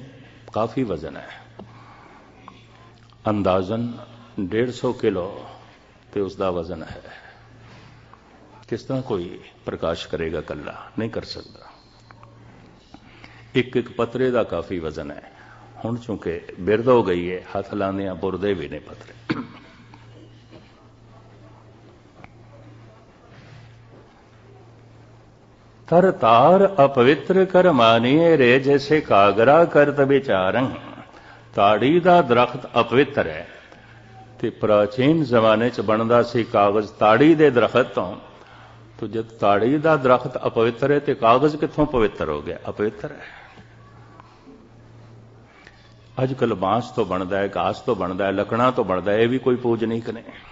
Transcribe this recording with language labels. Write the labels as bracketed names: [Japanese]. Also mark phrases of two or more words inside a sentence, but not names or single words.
[Punjabi] ਕਾਫੀ ਵਜ਼ਨ ਹੈ, ਅੰਦਾਜ਼ਨ 150 ਕਿਲੋ ਤੇ ਉਸ ਦਾ ਵਜ਼ਨ ਹੈ। ਕਿਸ ਤਰ੍ਹਾਂ ਕੋਈ ਪ੍ਰਕਾਸ਼ ਕਰੇਗਾ? ਇਕੱਲਾ ਨਹੀਂ ਕਰ ਸਕਦਾ। ਇੱਕ ਇੱਕ ਪੱਤਰੇ ਦਾ ਕਾਫੀ ਵਜ਼ਨ ਹੈ। ਹੁਣ ਚੂੰਕਿ ਬਿਰਧ ਹੋ ਗਈ ਹੈ, ਹੱਥ ਲਾਉਂਦੇ ਬੁਰਦੇ ਵੀ ਨੇ ਪੱਤਰੇ। [Hindi] तर तार अपवित्र कर मानिए रे, जैसे कागरा करत विचारं। [Punjabi] ਤਾੜੀ ਦਾ ਦਰਖਤ ਅਪਵਿੱਤਰ ਹੈ ਤੇ ਪ੍ਰਾਚੀਨ ਜ਼ਮਾਨੇ 'ਚ ਬਣਦਾ ਸੀ ਕਾਗਜ਼ ਤਾੜੀ ਦੇ ਦਰਖਤ ਤੋਂ। ਤੋ ਜਦ ਤਾੜੀ ਦਾ ਦਰਖਤ ਅਪਵਿੱਤਰ ਹੈ ਤੇ ਕਾਗਜ਼ ਕਿੱਥੋਂ ਪਵਿੱਤਰ ਹੋ ਗਿਆ? ਅਪਵਿੱਤਰ ਹੈ। ਅੱਜ ਕੱਲ੍ਹ ਬਾਂਸ ਤੋਂ ਬਣਦਾ ਹੈ, ਘਾਸ ਤੋਂ ਬਣਦਾ ਹੈ, ਲੱਕੜਾਂ ਤੋਂ ਬਣਦਾ ਹੈ, ਇਹ ਵੀ ਕੋਈ ਪੂਜਨੀਕ ਨਹੀਂ।